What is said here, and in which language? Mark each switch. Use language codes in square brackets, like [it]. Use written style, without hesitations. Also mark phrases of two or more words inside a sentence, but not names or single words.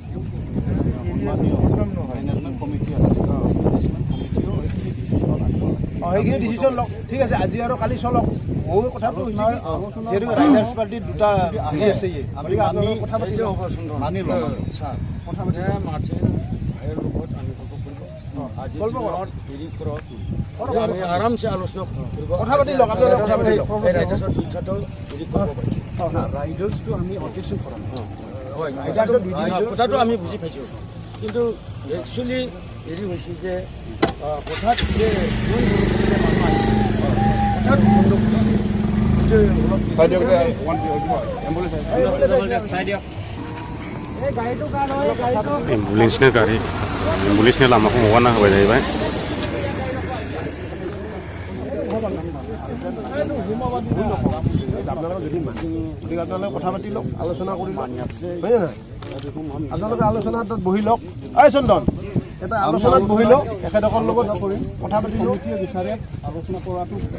[en] management committee [as] আছে সেইখিনি ডিচিশ্যন লওক ঠিক আছে আজি আৰু কালি চলক মোৰ কথাটো হৈছে যিহেতু ৰাইডাৰ্ছ পাৰ্টিৰ দুটা আহি আছে কথা পাতি মানি লওঁ কথা পাতি আৰামছে আলোচনা কথা পাতি লওক আপোনালোকে কথা পাতি লওক ৰাইডাৰ্ছটো আমি অবজেকশ্যন কৰা নাই কথাটো আমি বুজি পাইছোঁ কিন্তু একচুৱেলি হেৰি হৈছে যে কথাত যে মানুহ আহিছে কথাত বন্ধ [brx] एम्बुलेन्सनि गारि एम्बुलेन्सनि लामाखौ हगारना होबाय जाहैबाय [as] কথা পাতি লওক আলোচনা কৰি লওক হয় নহয় আপোনালোকে আলোচনাত বহি লওক এই চন্দন এটা আলোচনাত বহি লওক এখেতকৰ লগত কথা পাতি লওক বিচাৰে আলোচনা কৰাটো